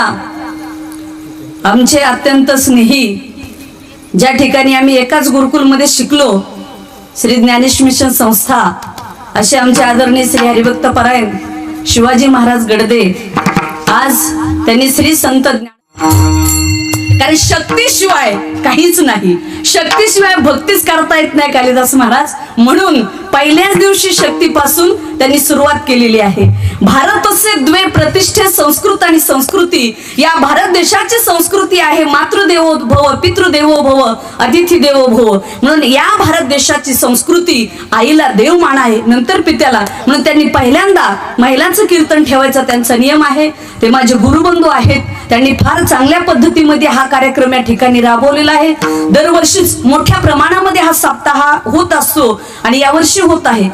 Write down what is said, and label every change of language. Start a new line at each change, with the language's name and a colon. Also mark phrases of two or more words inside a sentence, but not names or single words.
Marathi: आमचे अत्यंत स्नेही, ज्या ठिकाणी आम्ही एकाच गुरुकुलमध्ये शिकलो, श्री ज्ञानेश मिशन संस्था, असे आमचे आदरणीय श्री हरिभक्त परायण शिवाजी महाराज गडदे, आज त्यांनी श्री संत कारण शक्तीशिवाय काहीच नाही, शक्तीशिवाय भक्तीच करता येत नाही कालिदास महाराज. म्हणून पहिल्याच दिवशी शक्तीपासून त्यांनी सुरुवात केलेली आहे.
Sanskrit: भारतस्य द्वे प्रतिष्ठे
Marathi: संस्कृत आणि संस्कृती, या भारत देशाची संस्कृती आहे
Sanskrit: मातृदेवो भव, पितृदेवो भव, अतिथी देवो भव.
Marathi: म्हणून या भारत देशाची संस्कृती आईला देव मान आहे, नंतर पित्याला. म्हणून त्यांनी पहिल्यांदा महिलांचं कीर्तन ठेवायचा त्यांचा नियम आहे. ते माझे गुरुबंधू आहेत, त्यांनी फार चांगल्या पद्धतीमध्ये हा कार्यक्रम या ठिकाणी राबवलेला आहे. दरवर्षीच मोठ्या प्रमाणामध्ये हा सप्ताह होत असतो आणि यावर्षी होत आहे.